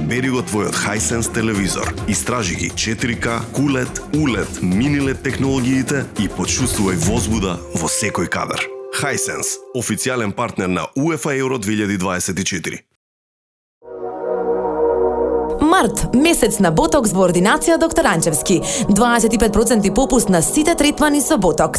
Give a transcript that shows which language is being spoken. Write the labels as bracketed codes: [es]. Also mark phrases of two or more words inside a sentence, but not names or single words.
[mk] Избери го твојот Hisense телевизор. Истражи ги 4K, QLED, ULED, mini-LED технологиите и почувствувај возбуда во секој кадар. Hisense, официјален партнер на UEFA Euro 2024. Март, месец на ботокс во ординација доктор Анчевски. 25% попуст на сите третмани со ботокс.